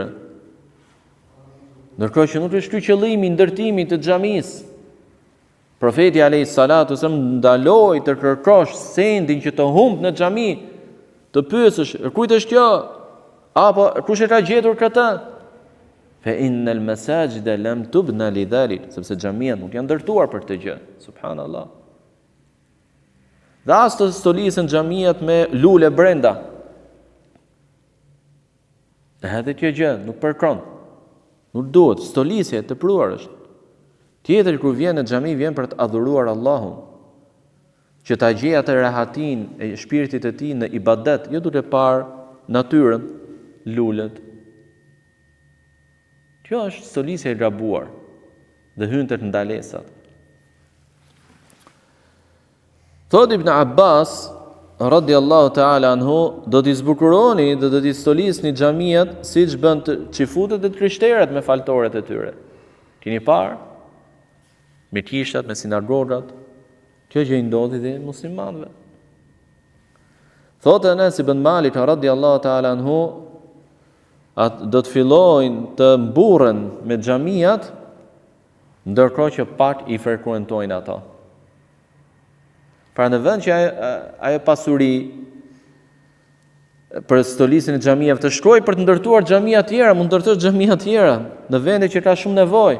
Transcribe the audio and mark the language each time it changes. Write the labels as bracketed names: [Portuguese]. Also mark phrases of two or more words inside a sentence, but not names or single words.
[Albanian] Ndërkohë që nuk është ky qëllimi i ndërtimit të xhamisë. Profeti [Arabic] عليه الصلاة السلام [Albanian] ndaloi të kërkosh sendin që të humb në xhami, të pyesësh, kujt është kjo? Apo kush e ka gjetur këtë? [Arabic] فإن المساجد لم تبن لذلك, [Albanian] sepse xhamiat nuk janë ndërtuar për këtë gjë. Subhanallahu. Dhe as të stolisen xhamiat me lule brenda. Edhe kjo gjë nuk përkon. Nuk duhet, stolisja e tepruar është. Tjetër kur vjen në xhami vjen për të adhuruar Allahun, që ta gjejë atë rahatin e shpirtit të tij në ibadet, jo duke parë natyrën, lulet. Kjo është stolisja e gabuar dhe hyn tek ndalesat. Thot Ibn Abbas [Arabic] رضي الله تعالى عنه, [Albanian] do t'i zbukuroni dhe do t'i stolisni xhamiat siç bën çifutët e krishterët me faltorët e tyre. Keni parë? Me kishtat, me sinagogat, kjo gjë i ndodhi dhe muslimanëve. Thotë Anas ibn Malik [Arabic] رضي الله تعالى عنه, [Albanian] do të fillojnë të mburren me xhamiat ndërkohë që pak i frekuentojnë ato. Pra në vend që ajo pasuri për stolisën e xhamive të shkojë për të ndërtuar xhamia të tjera, mund ndërtosh xhamia të tjera në vende që ka shumë nevojë.